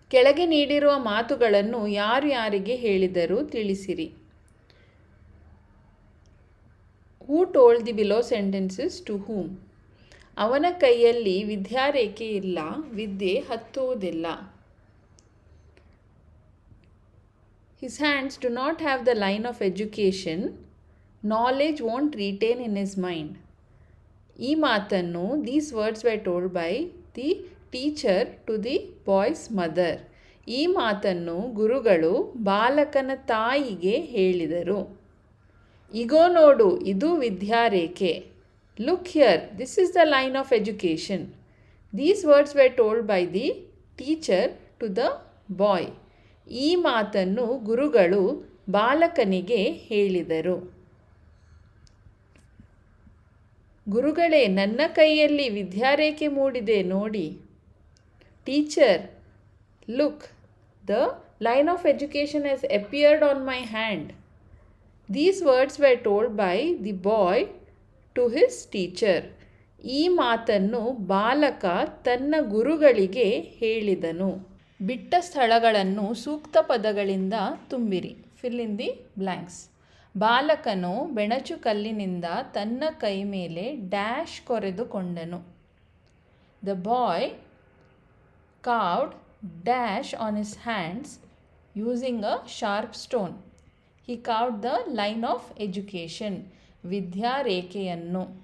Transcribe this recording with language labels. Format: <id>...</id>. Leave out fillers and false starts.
<kn>ಕೆಳಗೆ ನೀಡಿರುವ ಮಾತುಗಳನ್ನು ಯಾರ್ಯಾರಿಗೆ ಹೇಳಿದರು ತಿಳಿಸಿರಿ.</kn> <en>Who told the below sentences to whom?</en> <kn>ಅವನ ಕೈಯಲ್ಲಿ ವಿದ್ಯಾರೇಖೆ ಇಲ್ಲ, ವಿದ್ಯೆ ಹತ್ತುವುದಿಲ್ಲ.</kn> <en>His hands do not have the line of education Knowledge won't retain in his mind.</en> <kn>ಈ ಮಾತನ್ನು</kn> <en>these words were told by the teacher to the boy's mother.</en> <kn>ಈ ಮಾತನ್ನು ಗುರುಗಳು ಬಾಲಕನ ತಾಯಿಗೆ ಹೇಳಿದರು. ಇಗೋ ನೋಡು, ಇದು ವಿದ್ಯಾರೇಖೆ.</kn> <en>Look here, this is the line of education. These words were told by the teacher to the boy.</en> <kn>ಈ ಮಾತನ್ನು ಗುರುಗಳು ಬಾಲಕನಿಗೆ ಹೇಳಿದರು. ಗುರುಗಳೇ, ನನ್ನ ಕೈಯಲ್ಲಿ ವಿದ್ಯಾರೇಖೆ ಮೂಡಿದೆ ನೋಡಿ.</kn> <en>Teacher, look, the line of education has appeared on my hand. These words were told by the boy to his teacher.</en> <kn>ಈ ಮಾತನ್ನು ಬಾಲಕ ತನ್ನ ಗುರುಗಳಿಗೆ ಹೇಳಿದನು. ಬಿಟ್ಟ ಸ್ಥಳಗಳನ್ನು ಸೂಕ್ತ ಪದಗಳಿಂದ ತುಂಬಿರಿ.</kn> <en>Fill in the blanks.</en> <kn>ಬಾಲಕನು ಬೆಣಚು ಕಲ್ಲಿನಿಂದ ತನ್ನ ಕೈ ಮೇಲೆ dash ಕೊರೆದುಕೊಂಡನು. The boy carved dash on his hands using a sharp stone.</kn> <en>He carved the line of education,</en> <kn>ವಿದ್ಯಾರೇಖೆಯನ್ನು.</kn>